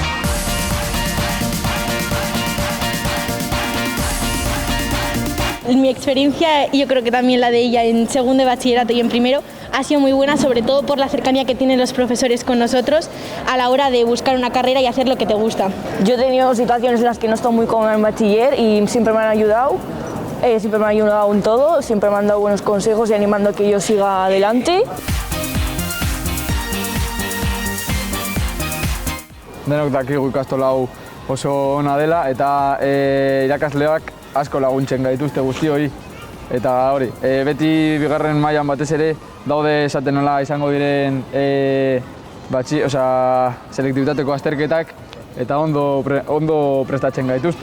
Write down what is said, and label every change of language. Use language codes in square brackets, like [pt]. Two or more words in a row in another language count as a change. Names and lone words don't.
[es] Mi experiencia, yo creo que también la de ella en segundo de bachillerato y en primero, ha sido muy buena, sobre todo por la cercanía que tienen los profesores con nosotros a la hora de buscar una carrera y hacer lo que te gusta. Yo he tenido situaciones en las que no estoy muy cómoda en bachiller y siempre me han ayudado en todo, siempre me han dado buenos consejos y animando a que yo siga adelante. [eu] Denok dakigu ikastola hau oso ona dela eta irakasleak asko laguntzen gaituzte guzti hori. Eta hori, beti bigarren mailan batez ere daude esaten nola izango diren selektibitateko azterketak eta ondo prestatzen gaituzte.